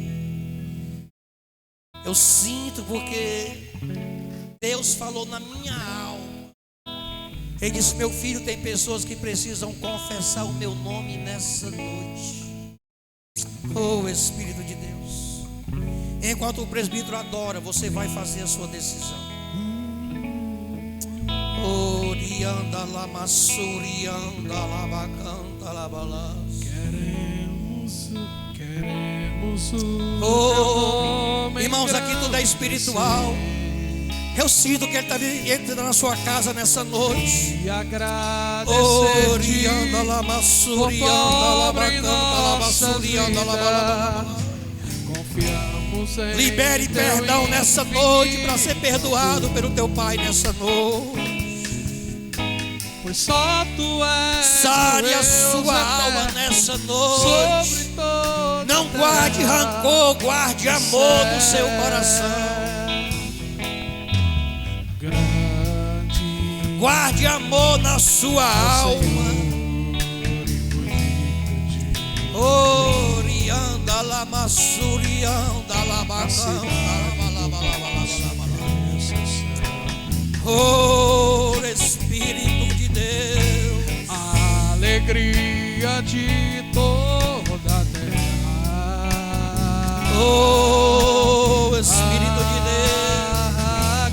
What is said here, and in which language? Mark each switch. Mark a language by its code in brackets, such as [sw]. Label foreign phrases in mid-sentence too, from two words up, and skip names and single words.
[pt] Eu sinto porque Deus falou na minha alma. Ele disse: meu filho, tem pessoas que precisam confessar o meu nome nessa noite. Oh, Espírito de Deus. Enquanto o presbítero adora, você vai fazer a sua decisão. Orianda la massurianda la bacanta la balas. Queremos o Oh, nome irmãos, aqui tudo é espiritual. Eu sinto que Ele está entrando na sua casa nessa noite. e agradecer-te Orianda la massurianda la bacanta la massurianda la balabala. Confiamos em Libere teu perdão nessa infinito, noite para ser perdoado pelo teu Pai nessa noite. pois só tu és Sare a Deus sua alma eterno, nessa sobre noite. toda Não terra. guarde rancor, guarde amor no seu coração. Grande Guarde amor na sua alma. Orianda la massurianda la bacanta la balabala. Oh, Espírito de Deus. a alegria de toda a terra. Oh, Espírito de Deus.